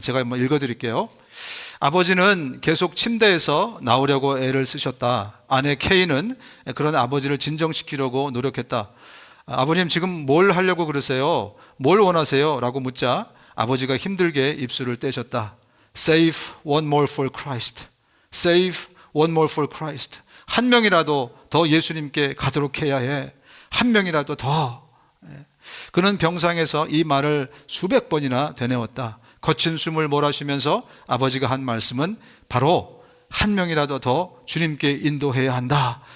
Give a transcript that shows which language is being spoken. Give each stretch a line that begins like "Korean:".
Korean: 제가 한번 읽어드릴게요. 아버지는 계속 침대에서 나오려고 애를 쓰셨다. 아내 케이는 그런 아버지를 진정시키려고 노력했다. 아버님 지금 뭘 하려고 그러세요? 뭘 원하세요? 라고 묻자 아버지가 힘들게 입술을 떼셨다.
English: Save one more for Christ. Save one more for Christ.
Korean: 한 명이라도 더 예수님께 가도록 해야 해. 한 명이라도 더. 그는 병상에서 이 말을 수백 번이나 되뇌었다. 거친 숨을 몰아쉬면서 아버지가 한 말씀은 바로 한 명이라도 더 주님께 인도해야 한다.